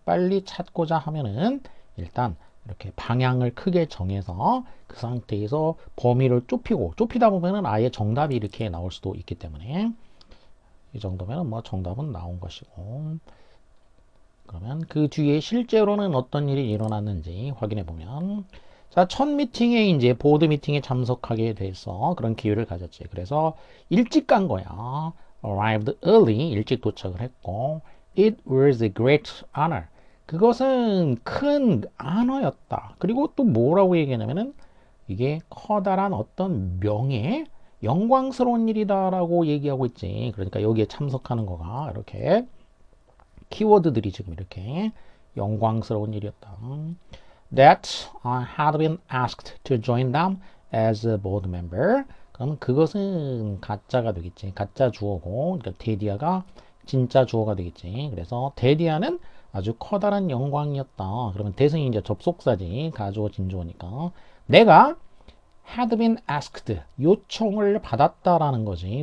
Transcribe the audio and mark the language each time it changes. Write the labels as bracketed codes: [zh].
[ko] 빨리 찾고자 하면은 일단 이렇게 방향을 크게 정해서 그 상태에서 범위를 좁히다 보면은 아예 정답이 이렇게 나올 수도 있기 때문에 이 정도면 뭐 정답은 나온 것이고, 그러면 그 뒤에 실제로는 어떤 일이 일어났는지 확인해 보면, 자, 첫 미팅에 이제 보드 미팅에 참석하게 돼서 그런 기회를 가졌지. 그래서 일찍 간 거야. [en] arrived early, [ko] 일찍 도착을 했고, [en] it was a great honor. [ko] 그것은 큰 honor였다. 그리고 또 뭐라고 얘기하냐면은 이게 커다란 어떤 명예, 영광스러운 일이다라고 얘기하고 있지. 그러니까 여기에 참석하는 거가 이렇게 키워드들이 지금 이렇게 영광스러운 일이었다. [en] That I had been asked to join them as a board member. [ko] 그럼 그것은 가짜가 되겠지. 가짜 주어고, 그러니까 데디아가 진짜 주어가 되겠지. 그래서 데디아는 아주 커다란 영광이었다. 그러면 대승이 이제 접속사지. 가주어 진주어니까. 내가 [en] had been asked, [ko] 요청을 받았다라는 거지.